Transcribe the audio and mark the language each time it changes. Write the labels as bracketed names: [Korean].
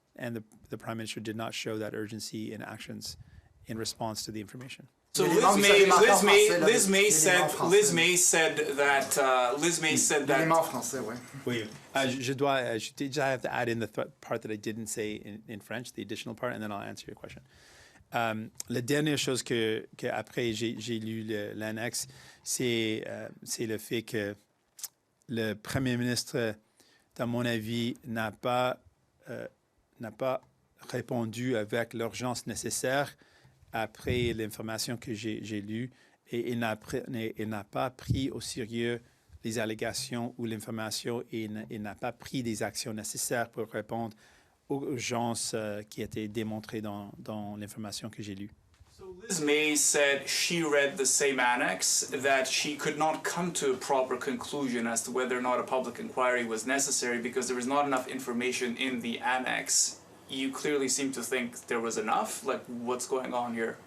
[English] And the Prime Minister did not show that urgency in actions in response to the information. So Liz May said that. [French] L'élément français, oui. Oui. [English] I have to add in the part that I didn't say in French, the additional part, and then I'll answer your question. [French] La dernière chose que après j'ai lu l'annexe, c'est le fait que le Premier ministre, dans mon avis, n'a pas répondu avec l'urgence nécessaire après l'information que j'ai lue, et il n'a pas pris au sérieux les allégations ou l'information, et il n'a pas pris des actions nécessaires pour répondre urgence qui a été démontrée dans l'information que j'ai lue. [English] So Liz May said she read the same annex, that she could not come to a proper conclusion as to whether or not a public inquiry was necessary because there was not enough information in the annex. You clearly seem to think there was enough. Like, what's going on here?